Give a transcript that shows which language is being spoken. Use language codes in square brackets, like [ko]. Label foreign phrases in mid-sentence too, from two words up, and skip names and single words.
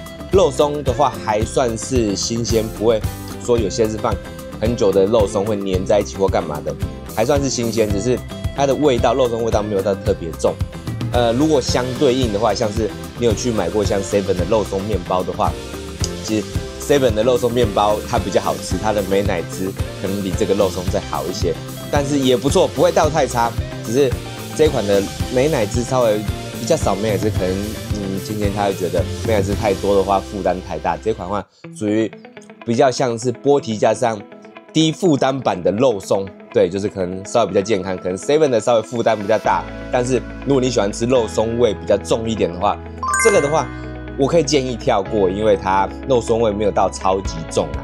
[zh] 肉鬆的話還算是新鮮，不會說有些是放很久的肉鬆會粘在一起或幹嘛的，還算是新鮮，只是它的味道，肉鬆味道沒有到特別重。如果相對應的話，像是你有去買過像 Seven 的肉鬆麵包的話，其實 Seven 的肉鬆麵包它比較好吃，它的美乃滋可能比這個肉鬆再好一些，但是也不錯，不會到太差。只是這一款的美乃滋稍微比較少，美乃滋可能芊芊她會覺得美乃滋太多的話負擔太大。這款的話屬於比較像是波提加上低負擔版的肉鬆。對，就是可能稍微比較健康，可能 Seven 的稍微負擔比較大，但是如果你喜歡吃肉鬆味比較重一點的話，這個的話我可以建議跳過，因為它肉鬆味沒有到超級重啊。